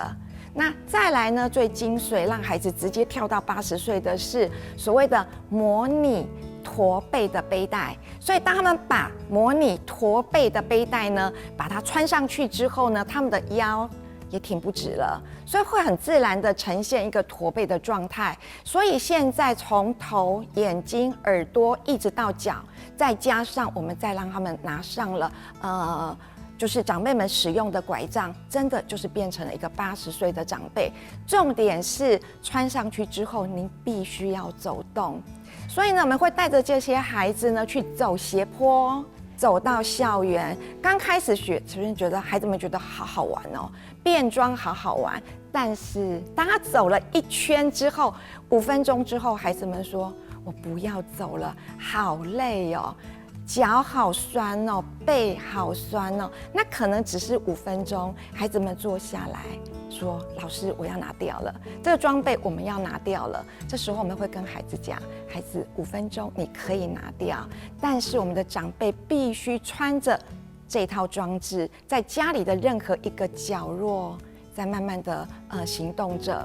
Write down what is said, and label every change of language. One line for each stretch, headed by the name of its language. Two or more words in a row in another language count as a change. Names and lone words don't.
Chinese: 那再來呢，最精髓讓孩子直接跳到80歲的是所謂的模擬駝背的背帶。所以當他們把模擬駝背的背帶呢，把它穿上去之後呢，他們的腰也挺不直了，所以會很自然的呈現一個駝背的狀態。所以現在從頭、眼睛、耳朵一直到腳，再加上我們再讓他們拿上了就是長輩們使用的拐杖，真的就是變成了一個80歲的長輩。重點是穿上去之後，您必須要走動。所以呢，我們會帶着這些孩子呢去走斜坡，走到校園。剛開始學，首先覺得孩子們覺得好好玩哦，變裝好好玩。但是當他走了1圈之後，5分鐘之後，孩子們說：“我不要走了，好累哦。” 腳好酸哦，背好酸哦，那可能只是5分鐘，孩子們坐下來說：“老師，我要拿掉了，這個裝備我們要拿掉了。” 這時候我們會跟孩子講：“孩子，5分鐘你可以拿掉，但是我們的長輩必須穿着這套裝置，在家裡的任何一個角落，在慢慢的行動着。”